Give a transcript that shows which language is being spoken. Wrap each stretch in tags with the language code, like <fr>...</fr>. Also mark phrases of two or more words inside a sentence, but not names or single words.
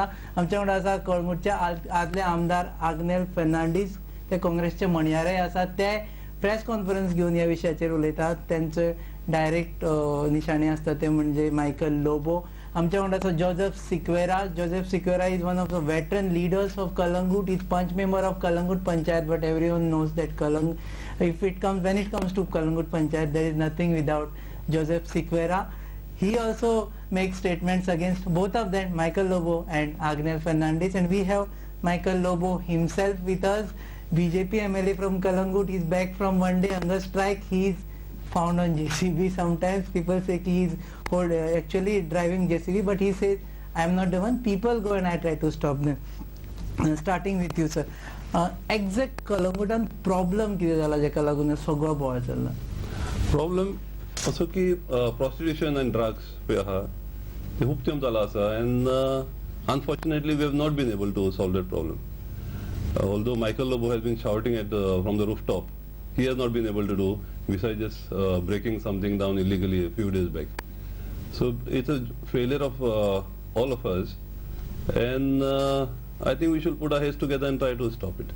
<kok>आमच्या वांगडा आसा कळंगुटचे आदले आमदार आग्नेल फर्नांडीस, ते काँग्रेसचे मणियारे आसात. ते प्रेस कॉन्फरन्स घेवन ह्या विशयाचेर उलयतात. त्यांचे डायरेक्ट निशाणे आसता ते म्हणजे मायकल लोबो. आमच्या वांगडा आसा जोसेफ सिक्वेरा.</kok> <en>जोसेफ सिक्वेरा is one of the veteran leaders of Calangute. He's punch member of Calangute Panchayat, but everyone knows that when it comes to Calangute Panchayat, there is nothing without Joseph Sequira. He also makes statements against both of them, Michael Lobo and Agnel Fernandes. And we have Michael Lobo himself with us, BJP MLA from Calangute. He's back from one day hunger strike. He's found on JCB. Sometimes people say he's actually driving JCB, but he says I am not the one. People go and I try to stop them. Starting with you, sir. Exact Kalangutan problem</en> <kok>कितें जाला जेका लागून सगळो बोवाळ चल्ला? प्रॉब्लेम असो की</kok> <en>prostitution and drugs</en> <kok>पळय आहा ते खूब तेंप जाला आसा</kok> <en>and unfortunately we have not been able to solve that problem. Although Michael Lobo has been shouting from the rooftop, he has not been able to do besides just breaking something down illegally a few days back. So it's a failure of all of us, and I think we should put our heads together and try to stop it.</en>